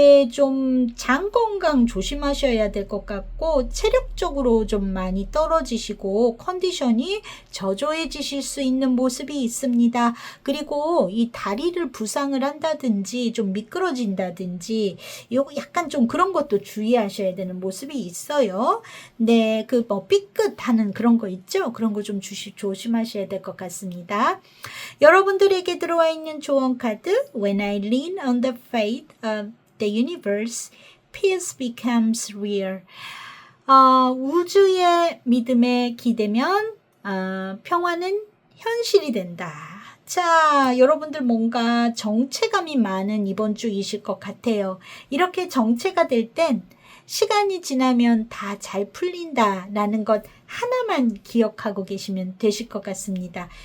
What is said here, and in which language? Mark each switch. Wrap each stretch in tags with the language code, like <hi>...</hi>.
<ko>좀 장 건강 조심하셔야 될 것 같고 체력적으로 좀 많이 떨어지시고 컨디션이 저조해지실 수 있는 모습이 있습니다. 그리고 이 다리를 부상을 한다든지 좀 미끄러진다든지 요거 약간 좀 그런 것도 주의하셔야 되는 모습이 있어요. 네, 그 뭐 삐끗하는 그런 거 있죠? 그런 거 좀 조심하셔야 될 것 같습니다. 여러분들에게 들어와 있는 조언 카드</ko> <en>When I lean on the faith of the universe, peace becomes real.</en> <ko>우주의 믿음에 기대면 평화는 현실이 된다. 자, 여러분들 뭔가 정체감이 많은 이번 주이실 것 같아요. 이렇게 정체가 될 땐 시간이 지나면 다 잘 풀린다라는 것 하나만 기억하고 계시면 되실 것 같습니다.</ko>